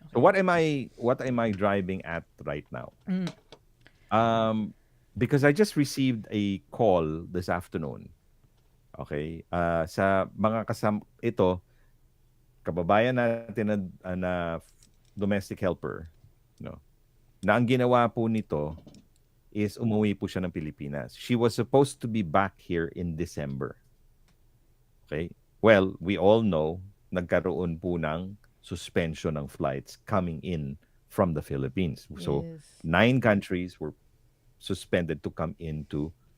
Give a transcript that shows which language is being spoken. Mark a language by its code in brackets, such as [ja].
[en] So what am I driving at right now? Because I just received a call this afternoon. Okay? [tl] Sa mga ito, kababayan natin na domestic helper, no? Na ang ginawa po nito is umuwi po siya ng Pilipinas. [en] She was supposed to be back here in December. Okay? Well, we all know [tl] nagkaroon po ng [en] suspension ng flights coming in from the Philippines. So, Yes. 9 countries were suspended to come into